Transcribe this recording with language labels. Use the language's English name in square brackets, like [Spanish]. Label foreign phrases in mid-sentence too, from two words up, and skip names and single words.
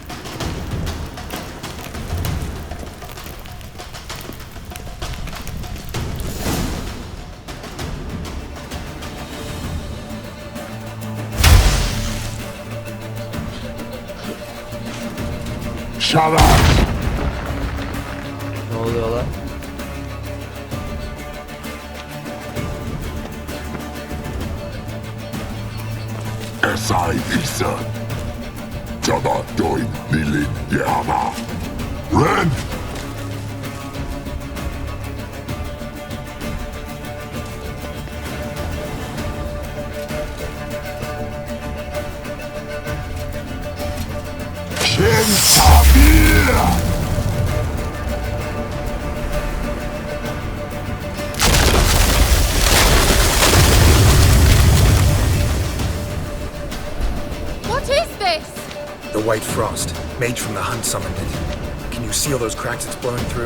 [English] Shut up! [Turkish] Ne oluyor lan? Esai Isa. Jabba doin nilin yama. Ren! Shin Tabir! [English] What is this? The White Frost. Mage from the hunt summoned it. Can you seal those cracks it's blowing through?